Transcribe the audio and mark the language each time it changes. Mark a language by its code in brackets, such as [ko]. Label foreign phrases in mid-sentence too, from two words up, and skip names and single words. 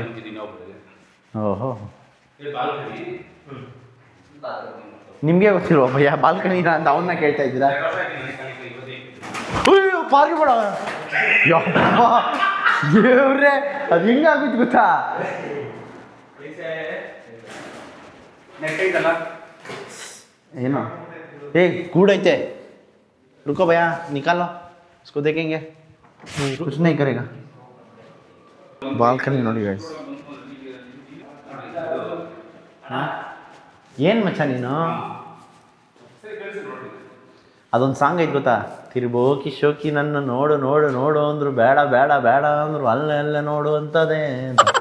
[kn] ಓಹೋ, ನಿಮಗೆ ಗೊತ್ತಿಲ್ವ ಭಯ್ಯ ಬಾಲ್ಕನಿನ ಅಂತ ಅವನ್ನ ಕೇಳ್ತಾ ಇದ್ದೀರಾ? ಅಯ್ಯೋ ಪಾರ್ಕ್ ಬೇಡ ದೇವ್ರೆ, ಅದು ಹಿಂಗಾಗ್ಬಿಟ್ಟು ಗೊತ್ತಾ? ಏನು ಕೂಡೈತೆ, [hi] रुको भैया निकालो इसको देखेंगे, कुछ नहीं करेगा. [kn] ಬಾಲ್ಕನಿ ನೋಡಿ ಗೈಸ್. ಏನು ಮಚ್ಚ ನೀನು? ಅದೊಂದು ಸಾಂಗ್ ಐತೆ ಗೊತ್ತಾ? ತಿರ್ಬೋಕಿ ಶೋಕಿ ನನ್ನ ನೋಡು ನೋಡು ನೋಡು ಅಂದ್ರು ಬೇಡ ಬೇಡ ಬೇಡ ಅಂದ್ರು ಅಲ್ಲೇ ಅಲ್ಲೇ ನೋಡು ಅಂತದೇ ಅಂತ.